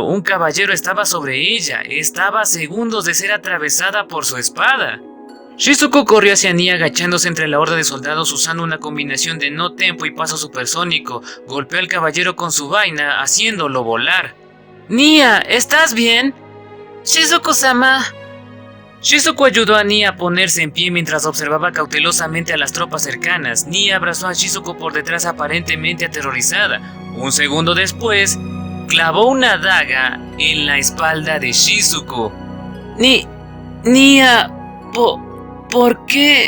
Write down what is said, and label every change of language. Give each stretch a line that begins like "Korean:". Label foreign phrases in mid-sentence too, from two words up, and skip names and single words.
Spanish: Un caballero estaba sobre ella. Estaba a segundos de ser atravesada por su espada. Shizuko corrió hacia Nia agachándose entre la horda de soldados usando una combinación de no tempo y paso supersónico. Golpeó al caballero con su vaina, haciéndolo volar. Nia, ¿estás bien? Shizuko-sama. Shizuko ayudó a Nia a ponerse en pie mientras observaba cautelosamente a las tropas cercanas. Nia abrazó a Shizuko por detrás aparentemente aterrorizada. Un segundo después, clavó una daga en la espalda de Shizuko. Nia, ¿por qué?